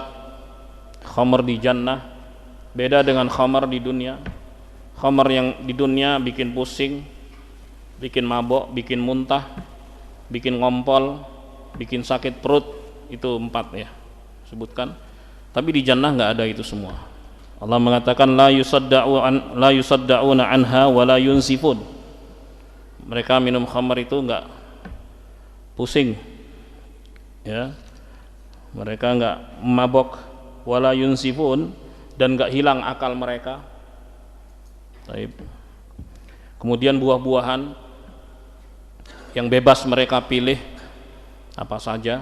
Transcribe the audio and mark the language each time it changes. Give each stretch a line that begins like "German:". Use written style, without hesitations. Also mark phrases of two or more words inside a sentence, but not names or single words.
Indonesian: Khamar di jannah beda dengan khamar di dunia. Khamar yang di dunia bikin pusing, bikin mabok, bikin muntah, bikin ngompol, bikin sakit perut. Itu 4 ya sebutkan. Tapi di jannah nggak ada itu semua. Allah mengatakan
Arabic: لا يصدعون عنها ولا ينزفون.
Indonesian: Mereka minum khamar itu enggak pusing, ya, mereka enggak mabok,
Arabic: ولا ينزفون,
Indonesian: dan enggak hilang akal mereka. Taib. Kemudian buah-buahan yang bebas mereka pilih apa saja.